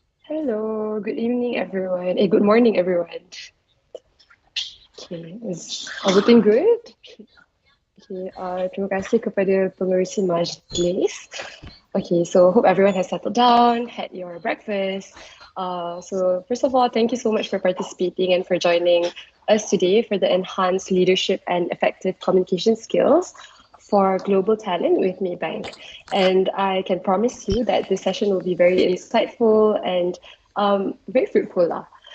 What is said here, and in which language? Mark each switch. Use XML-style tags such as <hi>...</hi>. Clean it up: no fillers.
<en>Hello, good evening everyone. Good morning everyone. Okay, is everything good?</en> <ms>Okay, terima kasih kepada pengerusi majlis.</ms> <en>Okay, so hope everyone has settled down, had your breakfast. So first of all, thank you so much for participating and for joining us today for the Enhanced Leadership and Effective Communication Skills for global talent with Maybank. And I can promise you that this session will be very insightful and very fruitful.</en>